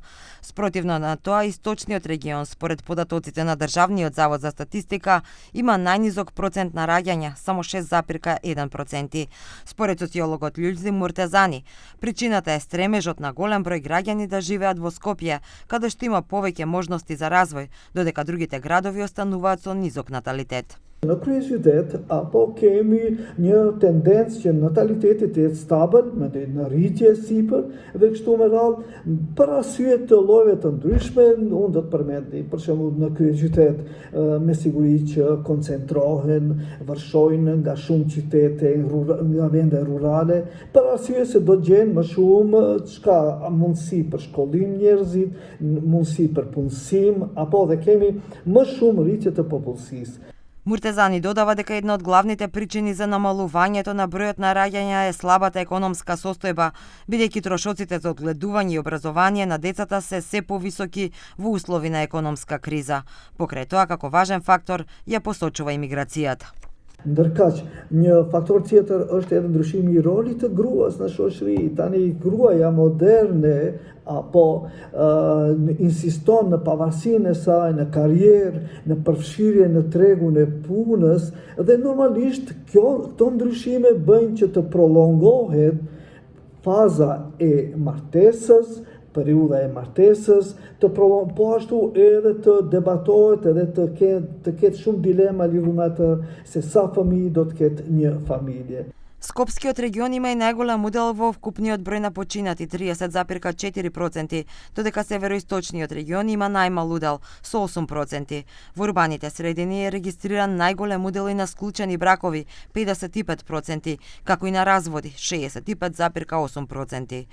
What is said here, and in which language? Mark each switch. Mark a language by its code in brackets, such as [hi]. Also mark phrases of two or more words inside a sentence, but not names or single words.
[mk] Спротивно на тоа, источниот регион, според податоците на Државниот завод за статистика, има најнизок процент на раѓања, само 6,1%. Според социологот Љулзи Муртезани, причината е стремежот на голем број граѓани да живеат во Скопје, каде што има повеќе можности за развој, додека другите градови остануваат со низок наталитет. На круизитет, [sq] apo kemi një tendencë që nataliteti të jetë stabil, me në rritje sipër dhe kështu me radhë, për arsye të llojeve të ndryshme, unë do të përmend për shembull në kryeqytet me siguri që koncentrohen, vërshojnë nga shumë qytete, nga vende rurale, për arsye se do gjenë më shumë çka mundësi për shkollim njerëzit, mundësi për punësim, apo dhe kemi më shumë rritje të popullsisë. [mk] Муртезани додава дека една од главните причини за намалувањето на бројот на раѓања е слабата економска состојба, бидејќи трошоците за одгледување и образование на децата се повисоки во услови на економска криза. Покрај тоа, како важен фактор, ја посочува имиграцијата. [sq] Ndërkaq, një faktor tjetër është edhe ndryshimi i rolit të gruas në shoqëri. Tani gruaja moderne apo insiston në pavarësinë e saj, në karrierë, në përfshirje në tregun e punës dhe normalisht këto ndryshime bëjnë që të prolongohet faza e martesës, periudha e martesës, po ashtu edhe të debatohet edhe të ketë shumë dilema lidhur me atë se sa fëmijë do të ketë një familje. [mk] Скопскиот регион има и најголем удел во вкупниот број на починати 30,4%, додека североисточниот регион има најмал удел со 8%. Во урбаните средини е регистриран најголем удел и на склучени бракови 55%, како и на разводи 65,8%.